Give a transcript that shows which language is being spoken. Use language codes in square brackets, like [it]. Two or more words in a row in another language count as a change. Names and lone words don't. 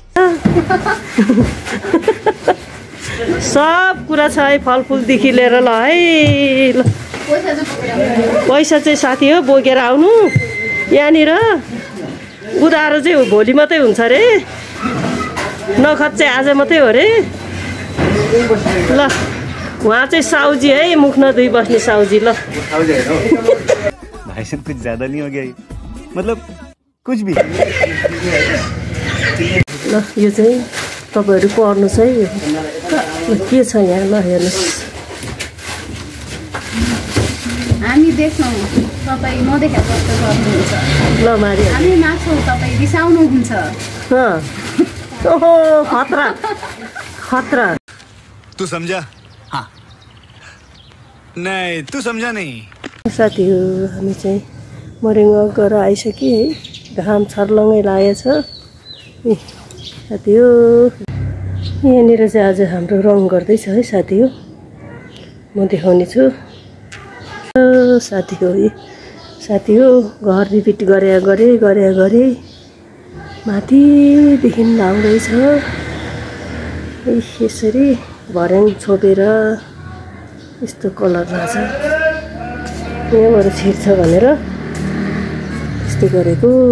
[ne] सब कुरा छ है फलफुलदेखि लिएर ल है ल पैसा चाहिँ साथी हो बोकेर आउनु यहाँनिर उधारो चाहिँ भोलि मात्रै हुन्छ अरे नखत चाहिँ आज मात्रै हो अरे ल उहाँ चाहिँ साउजी है मुख नधुई बस्ने साउजी ल [hi] भाई साहब कुछ ज्यादा नहीं हो गया मतलब कुछ भी [ne] ल यो चाहिँ तपाईहरु पढ्नुस् है के छ यहाँ ल हेर्नुस् हामी देख्छौँ तपाई नदेखेको जस्तो गर्नुहुन्छ ल मारी हामी मान्छौँ तपाई रिसाउनुहुन्छ ओहो खतरा खतरा [hi] तू समझा हाँ नहीं तू समझा नहीं [ne] साथीहरु हामी चाहिँ मरेङ्गा गएर आइसके है घाम छर्लङ्गै लागेछ साथी हो यहाँनिर चाहिँ आज हाम्रो रङ गर्दैछ है साथी हो म देखाउने छु साथी हो घर रिपिट गरे माथिदेखि लाउँदैछ यसरी भर्याङ छोपेर यस्तो कलर रहेछ यहाँबाट छिर्छ भनेर यस्तो गरेको